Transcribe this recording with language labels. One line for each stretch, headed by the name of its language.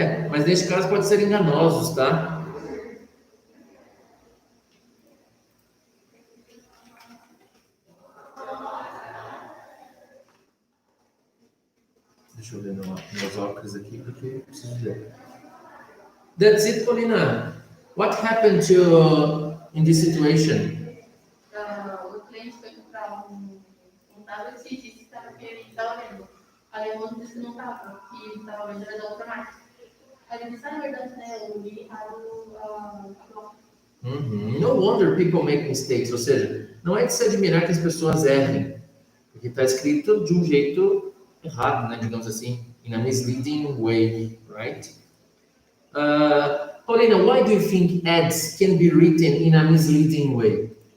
Portuguese: Mas nesse caso pode ser enganosos, tá? Deixa eu ver meus óculos aqui, porque eu preciso ver.
English: That's it, Paulina. What happened in this situation?
Portuguese: O cliente foi comprar um tablet e disse que ele estava vendo. Aí o outro disse que não estava, que estava vendo era da outra marca. Aí ele disse, na verdade, né, eu li errado a placa.
English: No wonder people make mistakes.
Portuguese: Ou seja, não é de se admirar que as pessoas errem, porque está escrito de um jeito errado, né, digamos assim,
English: in a misleading way, right? Paulina, why do you think ads can be written in a misleading way?